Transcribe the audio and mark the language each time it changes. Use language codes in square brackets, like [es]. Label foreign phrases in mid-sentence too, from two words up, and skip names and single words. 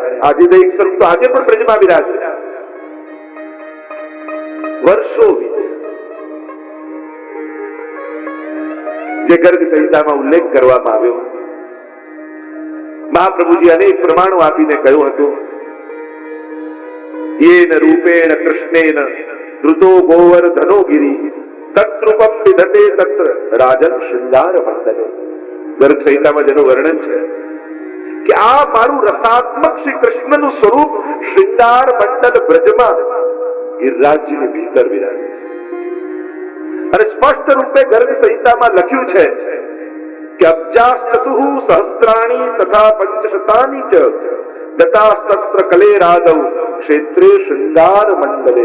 [gu] આજે એક સ્વરૂપ તો આજે પણ બ્રજમાં વિરાજે છે. વર્ષો જે ગર્ગ સંહિતામાં ઉલ્લેખ કરવામાં આવ્યો, મહાપ્રભુજી અનેક પ્રમાણો આપીને કહ્યું હતું, [sa] येन रूपेण कृष्णेन द्रुतो गोवर्धनो गिरि तत्रूपम विधते तत्र राजन श्रृंगार मंडले. [gu] ગર્ગ સંહિતામાં જેનું વર્ણન છે કે આ મારું રસાત્મક શ્રી કૃષ્ણનું સ્વરૂપ શ્રૃંગાર મંડલ બ્રજમાં ગિરિરાજજીની ભીતર વિરાજે છે. અને સ્પષ્ટ રૂપે ગર્ગ સંહિતામાં લખ્યું છે કે [sa] અબ્જાશ્ચતુઃ સહસ્ત્રાણિ તથા પંચશતાનિ ચ દતાસ્તત્ર કલે રાદૌ ક્ષેત્રે શૃંગાર મંડલે.